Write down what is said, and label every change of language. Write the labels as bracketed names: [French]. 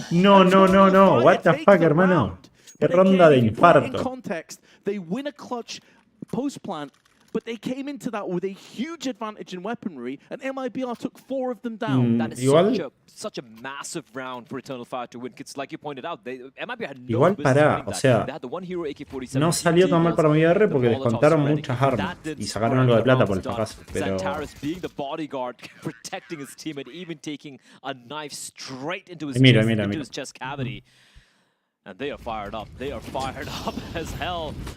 [English] No, what the fuck, [Spanish] hermano. Qué ronda de infarto. [English] Context, they win a clutch post-plant, but they came into that with a huge advantage in weaponry, and MIBR took 4 of them down. That is such a massive round for Eternal Fire to win. It's like you pointed out, MIBR had no business [Spanish] o sea, [English] they had the one hero AK-47. [Spanish] No salió tan mal para MIBR porque les contaron muchas armas y sacaron algo de plata por el fracaso, pero... [English] Zantares being the bodyguard, protecting his teammate, even taking a knife straight into his his chest cavity. And they are fired up. They are fired up as hell.